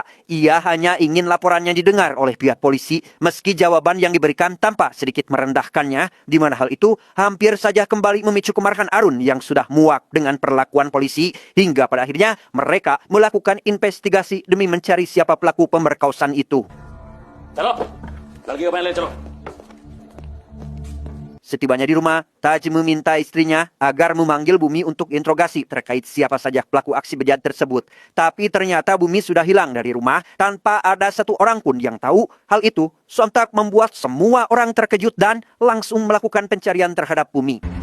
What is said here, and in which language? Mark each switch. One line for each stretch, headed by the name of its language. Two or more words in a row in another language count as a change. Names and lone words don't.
Indonesian: Ia hanya ingin laporannya didengar oleh pihak polisi meski jawaban yang diberikan tanpa sedikit merendahkannya, di mana hal itu hampir saja kembali memicu kemarahan Arun yang sudah muak dengan perlakuan polisi, hingga pada akhirnya mereka melakukan investigasi demi mencari siapa pelaku pemerkosaan itu.
Hindi: चलो लड़की को पहन ले चलो.
Indonesian: Setibanya di rumah, Taj meminta istrinya agar memanggil Bumi untuk interogasi terkait siapa saja pelaku aksi bejat tersebut. Tapi ternyata Bumi sudah hilang dari rumah tanpa ada satu orang pun yang tahu. Hal itu sontak membuat semua orang terkejut dan langsung melakukan pencarian terhadap Bumi.